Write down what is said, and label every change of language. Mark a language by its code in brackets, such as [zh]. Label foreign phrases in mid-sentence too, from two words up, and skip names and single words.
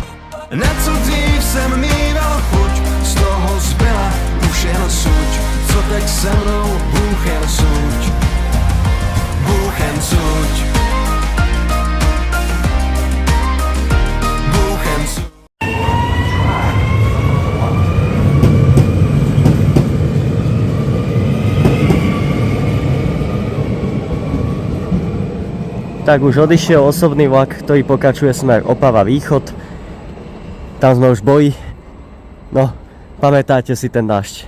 [cs] Na co dřív jsem mýval chuť, z toho zbyla už jen suť, co teď se mnou, Bůh jen suť, Bůh jen suť, Bůh jen suť. [sk] Tak už odišiel osobný vlak, ktorý pokračuje smer Opava východ. Tam sme už boli. No, pamätáte si ten dážď.